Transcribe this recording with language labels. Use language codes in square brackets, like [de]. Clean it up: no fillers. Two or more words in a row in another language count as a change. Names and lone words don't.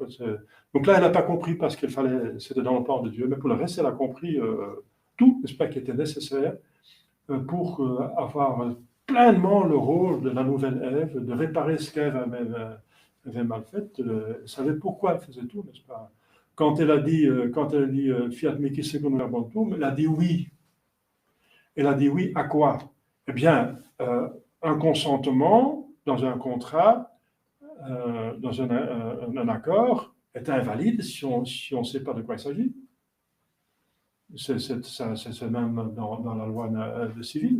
[fr] Donc là, elle n'a pas compris parce qu'il fallait, c'était dans le plan de Dieu, mais pour le reste, elle a compris tout, n'est-ce pas, qui était nécessaire pour avoir pleinement le rôle de la nouvelle Ève, de réparer ce qu'Ève avait mal fait. Elle savait pourquoi elle faisait tout, n'est-ce pas? Quand elle a dit [la] Fiat mihi secundum verbum, [fr] elle a dit oui. Elle a dit oui à quoi? Eh bien, un consentement dans un contrat, dans un accord, est invalide si on ne sait pas de quoi il s'agit. C'est même dans la loi civile.